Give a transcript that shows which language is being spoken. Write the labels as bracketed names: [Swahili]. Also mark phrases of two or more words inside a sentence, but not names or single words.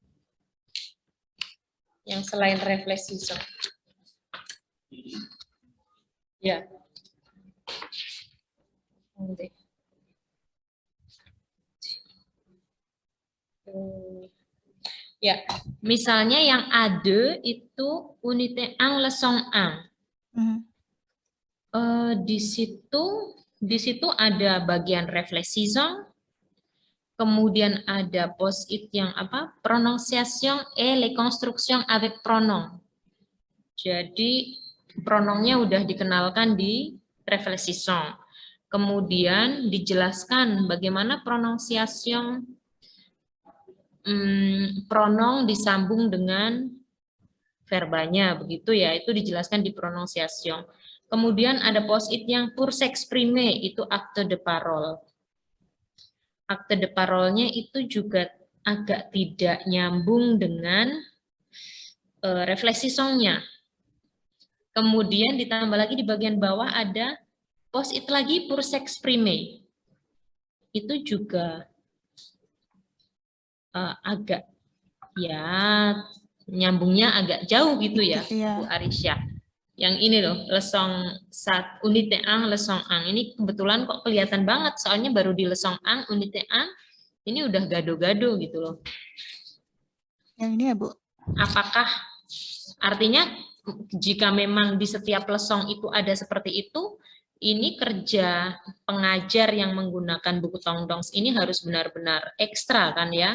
[Indonesian] Yang selain refleksi. Ya. Ya, misalnya yang ada itu [French] unité 1 leçon 1. [Indonesian] Di situ ada bagian reflexion, kemudian ada post-it yang apa? [French] Prononciation et les constructions avec pronom. [Indonesian] Jadi pronomnya udah dikenalkan di reflexion. Kemudian dijelaskan bagaimana pronunciation pronom disambung dengan verbanya, begitu ya, itu dijelaskan di prononciation. Kemudian ada post-it yang [French] pour s'exprimer, [Indonesian] itu [French] acte de parole. Acte de parole- [Indonesian] nya itu juga agak tidak nyambung dengan refleksi songnya. Kemudian ditambah lagi di bagian bawah ada post-it lagi [French] pour s'exprimer. [Indonesian] Itu juga agak ya nyambungnya agak jauh gitu ya, Bu Arisha. Yang ini loh, [French] leçon 1 unité 1 leçon 1. [Indonesian] Ini kebetulan kok kelihatan banget soalnya baru di [French] leçon 1 unité 1 [Indonesian] ini udah gado-gado gitu loh. Yang ini ya, Bu. Apakah artinya jika memang di setiap leçon itu ada seperti itu, ini kerja pengajar yang menggunakan buku Tongdongs ini harus benar-benar ekstra kan ya?